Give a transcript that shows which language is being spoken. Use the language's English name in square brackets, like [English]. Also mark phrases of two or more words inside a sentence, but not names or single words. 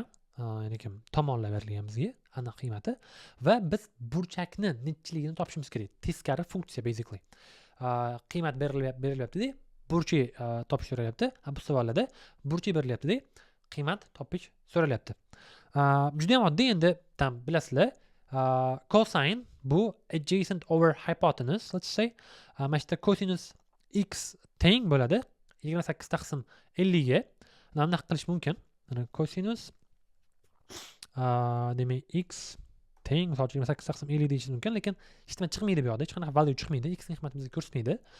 [Uzbek] Ya'ni tomonlar berilgan bizga aniq qiymati va biz burchakni nechiligini topishimiz kerak. Teskari funksiya basically. Qiymat berilyapti-da, burchak topish so'ralyapti. Bu savollarda burchak berilyapti-da, qiymat topish so'ralyapti. Juda ham oddiy, endi bilasizlar. [English] Cosine bu adjacent over hypotenuse, let's say. [Uzbek] Mana shu cosinus x teng bo'ladi 28 taqsim 50 ga. Bunday qilish mumkin. Mana cosinus demak x teng misol uchun 28 taqsim 50 deyish mumkin, lekin hech nima chiqmaydi bu yerda, hech qanaqa value chiqmaydi, x ning qiymatini bizga ko'rsatmaydi.